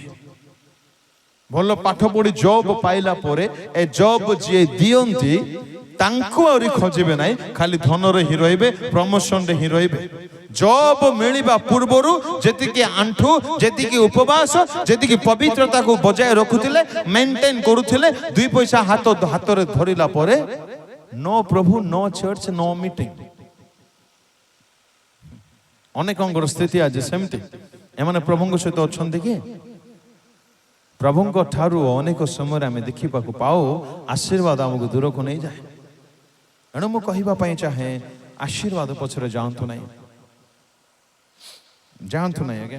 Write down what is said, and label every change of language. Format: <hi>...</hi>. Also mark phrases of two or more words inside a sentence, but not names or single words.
<or>ଭଲ ପାଠ ପଢି ଜବ୍ ପାଇଲା ପରେ ଏ ଜବ୍ ଯିଏ ଦିଅନ୍ତି ତାଙ୍କୁ ଆହୁରି ଖୋଜିବେ ନାହିଁ, ଖାଲି ଧନରେ ହିଁ ରହିବେ, ପ୍ରମୋସନରେ ହିଁ ରହିବେ। ଜବ୍ ମିଳିବା ପୂର୍ବରୁ ଯେତିକି ଆଣ୍ଠୁ, ଯେତିକି ଉପବାସ, ଯେତିକି ପବିତ୍ରତାକୁ ବଜାୟ ରଖୁଥିଲେ, ମେଣ୍ଟେନ୍ କରୁଥିଲେ, 2 ପଇସା ହାତରେ ଧରିଲା ପରେ</or> <en>no Prabhu, no church, no meeting.</en> <or>ଅନେକଙ୍କର ସ୍ଥିତି ଆଜି ସେମିତି। ଏମାନେ ପ୍ରଭୁଙ୍କ ସହିତ ଅଛନ୍ତି କି? ପ୍ରଭୁଙ୍କ ଠାରୁ ଅନେକ ସମୟରେ ଆମେ ଦେଖିବାକୁ ପାଉ ଆଶୀର୍ବାଦ ଆମକୁ ଦୂରକୁ ନେଇଯାଏ। ଏଣୁ ମୁଁ କହିବା ପାଇଁ ଚାହେଁ ଆଶୀର୍ବାଦ ପଛରେ ଯାଆନ୍ତୁ ନାହିଁ ଆଜ୍ଞା।</or>